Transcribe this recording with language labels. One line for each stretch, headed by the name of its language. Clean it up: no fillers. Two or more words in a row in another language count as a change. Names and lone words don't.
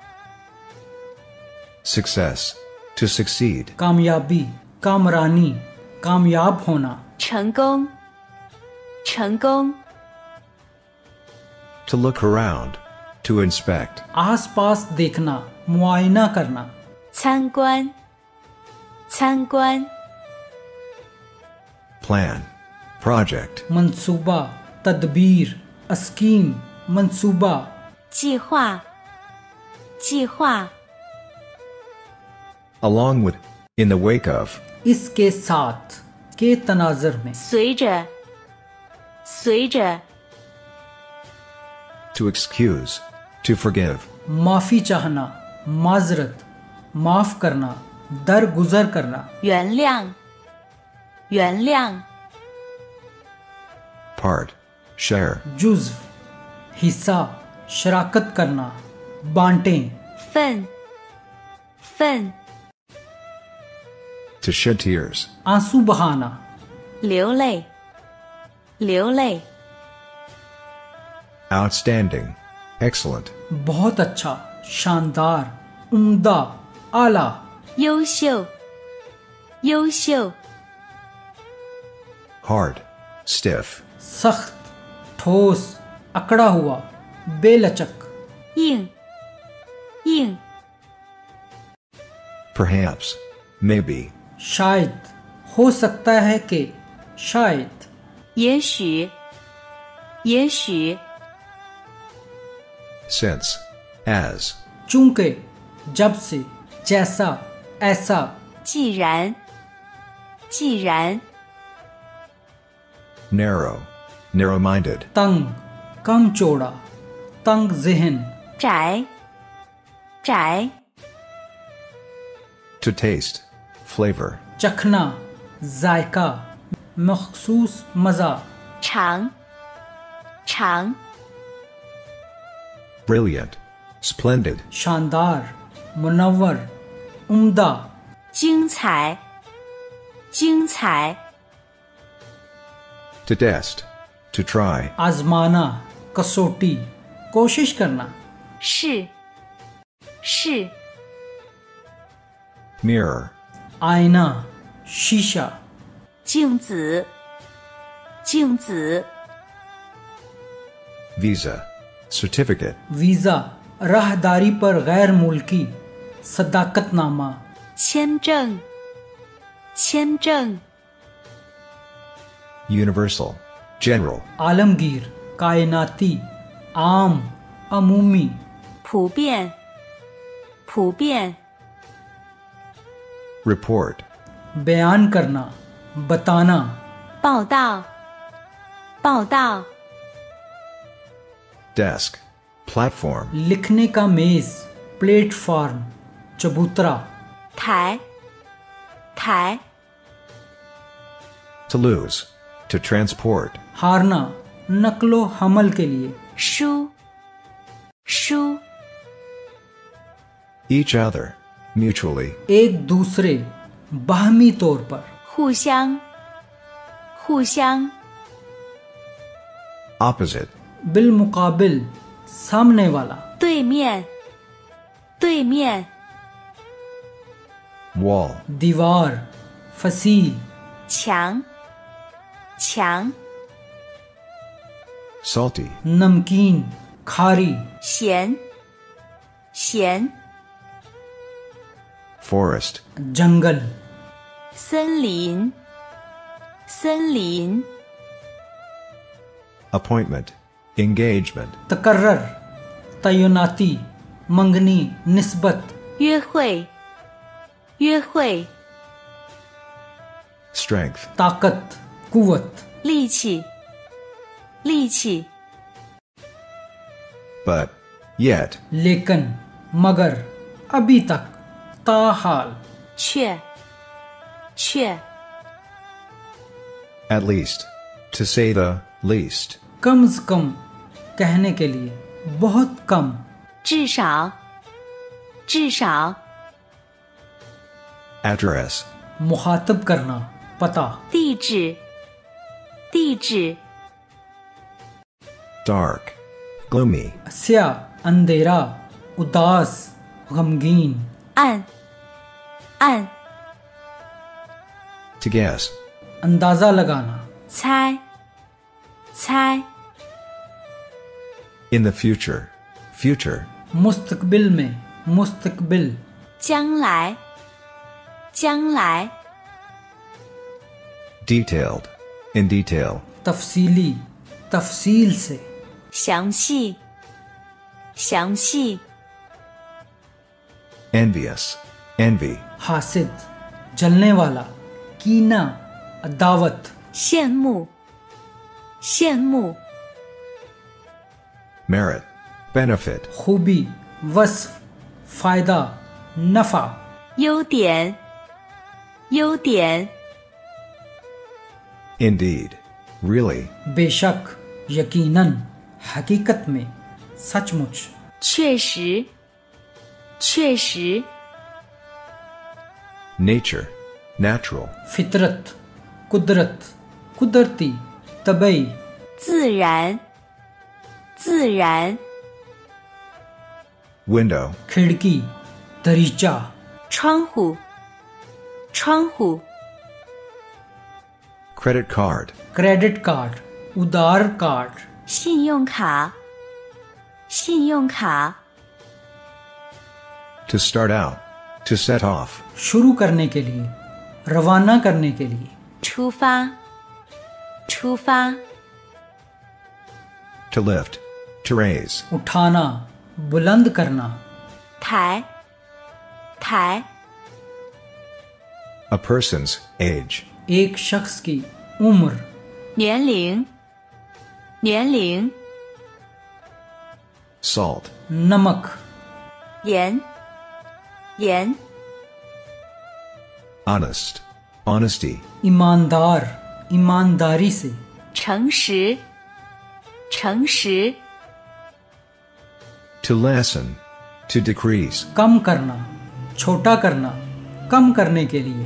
English: Success. To succeed.
Urdu: کامیابی، کامرانی، کامیاب ہونا.
Chinese: 成功，成功。
English: To look around. To inspect.
Urdu: آس پاس دیکھنا، معائنہ کرنا.
Chinese: 参观，参观。
English: Plan. Project.
Urdu: منصوبہ، تدبیر، سکیم، منصوبہ.
Chinese: 计划，计划。
English: Along with. In the wake of.
Urdu: اس کے ساتھ، کے تناظر میں.
Chinese: 随着，随着。
English: To excuse. To forgive.
Urdu: معافی چاہنا، معذرت، معاف کرنا، درگزر کرنا.
Chinese: 原谅，原谅。
English: Part. Share.
Urdu: جزو، حصہ، شراکت کرنا، بانٹیں.
Chinese: 份，份。
English: To shed tears.
Urdu: آنسو بہانا.
Chinese: 流泪，流泪。
English: Outstanding. Excellent.
Urdu: بہت اچھا، شاندار، عمدہ، اعلیٰ.
Chinese: 优秀，优秀。
English: Hard. Stiff.
Urdu: سخت، ٹھوس، اکڑا ہوا، بے لچک.
Chinese: 硬，硬。
English: Perhaps. Maybe.
Urdu: شاید، ہو سکتا ہے کہ، شاید.
Chinese: 也许，也许。
English: Since. As.
Urdu: چونکہ، جب سے، جیسا، ایسا.
Chinese: 既然，既然。
English: Narrow. Narrow-minded.
Urdu: تنگ، کم چوڑا، تنگ ذہن.
Chinese: 窄，窄。
English: To taste. Flavor.
Urdu: چکھنا، ذائقہ، مخصوص مزہ.
Chinese: 长，长。
English: Brilliant. Splendid.
Urdu: شاندار، منور، عمدہ.
Chinese: 精彩，精彩。
English: To test. To try.
Urdu: آزمانا، کسوٹی، کوشش کرنا.
Chinese: 是，是。
English: Mirror.
Urdu: آئینہ، شیشہ.
Chinese: 镜子，镜子。
English: Visa. Certificate.
Urdu: ویزا، راہداری پر غیر ملکی، صداقت نامہ.
Chinese: 签证，签证。
English: Universal. General.
Urdu: عالمگیر، کائناتی، عام، عمومی.
Chinese: 普遍，普遍。
English: Report.
Urdu: بیان کرنا، بتانا.
Chinese: 报道，报道。
English: Desk. Platform.
Urdu: لکھنے کا میز، پلیٹ فارم، چبوترہ.
Chinese: 台，台。
English: To lose. To transport.
Urdu: ہارنا، نقل و حمل کے لیے.
Chinese: 书，书。
English: Each other. Mutually.
Urdu: ایک دوسرے، باہمی طور پر.
Chinese: 互相，互相。
English: Opposite.
Urdu: بالمقابل، سامنے والا.
Chinese: 对面，对面。
English: Wall.
Urdu: دیوار، فسی.
Chinese: 墙，墙。
English: Salty.
Urdu: نمکین، کھاری.
Chinese: 咸，咸。
English: Forest.
Urdu: جنگل.
Chinese: 森林，森林。
English: Appointment. Engagement.
Urdu: تقرر، تعیناتی، منگنی، نسبت.
Chinese: 约会，约会。
English: Strength.
Urdu: طاقت، قوت.
Chinese: 力气，力气。
English: But. Yet.
Urdu: لیکن، مگر، ابھی تک، تاحال.
Chinese: 却，却。
English: At least. To say the least.
Urdu: کم سے کم کہنے کے لیے، بہت کم.
Chinese: 至少，至少。
English: Address.
Urdu: مخاطب کرنا، پتا.
Chinese: 地址，地址。
English: Dark. Gloomy.
Urdu: سیاہ، اندھیرا، اداس، غمگین.
Chinese: 暗，暗。
English: To guess.
Urdu: اندازہ لگانا.
Chinese: 猜，猜。
English: In the future. Future.
Urdu: مستقبل میں، مستقبل.
Chinese: 将来，将来。
English: Detailed. In detail.
Urdu: تفصیلی، تفصیل سے.
Chinese: 详细，详细。
English: Envious. Envy.
Urdu: حاسد، جلنے والا، کینہ، عداوت.
Chinese: 羡慕，羡慕。
English: Merit. Benefit.
Urdu: خوبی، وصف، فائدہ، نفع.
Chinese: 优点，优点。
English: Indeed. Really.
Urdu: بےشک، یقیناً، حقیقت میں، سچ مچ.
Chinese: 确实，确实。
English: Nature. Natural.
Urdu: فطرت، قدرت، قدرتی، طبعی.
Chinese: 自然，自然。
English: Window.
Urdu: کھڑکی، دریچہ.
Chinese: 窗户，窗户。
English: Credit card. credit card,
Urdu: ادار کارڈ.
Chinese: 信用卡，信用卡。
English: To start out. To set off.
Urdu: شروع کرنے کے لیے، روانہ کرنے کے لیے.
Chinese: 出发，出发。
English: To lift. To raise.
Urdu: اٹھانا، بلند کرنا.
Chinese: 抬，抬。
English: A person's age.
Urdu: ایک شخص کی عمر.
Chinese: 年龄，年龄。
English: Salt.
Urdu: نمک.
Chinese: 盐，盐。
English: Honest. Honesty.
Urdu: ایماندار، ایمانداری سے.
Chinese: 诚实，诚实。
English: To lessen. To decrease.
Urdu: کم کرنا، چھوٹا کرنا، کم کرنے کے لیے.